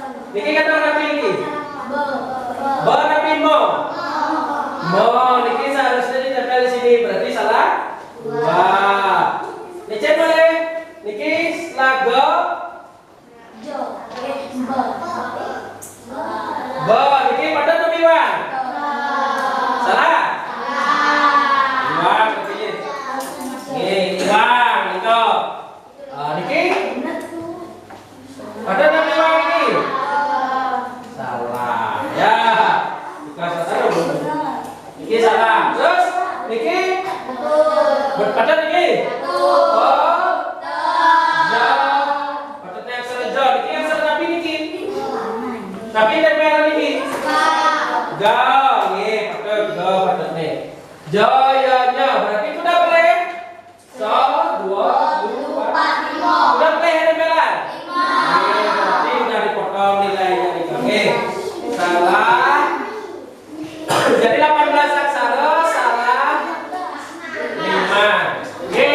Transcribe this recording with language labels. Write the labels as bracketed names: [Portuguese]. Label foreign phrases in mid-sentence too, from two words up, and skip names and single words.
[Balinese] Niki kata napi niki. Ba napi mo. Mo niki [Indonesian] seharusnya ditempel di sini, berarti salah. Wah. Dicek boleh. [Balinese] Niki lago. Ba niki pada napi wan. [Indonesian] Salah. Iwan berarti. Iwan itu. [Balinese] Niki. Pada napi wan niki. [Indonesian] Salah. Ya. Dikasih tahu. Niki salah. [Balinese] Terus niki berpada niki. [Indonesian] Oh. Ja. Patutnya aksara ja. [Balinese] Niki aksara napi niki. [Indonesian] Tapi tempel [Balinese] niki. Ga. Nggih, patut ga patutnya. [Indonesian] Jayanya berarti sudah boleh. 1 2 3 4 udah boleh tempelan. Berarti udah dipotong nilainya nih. Oke. Salah. Jadi 18 aksara salah 5. Oke.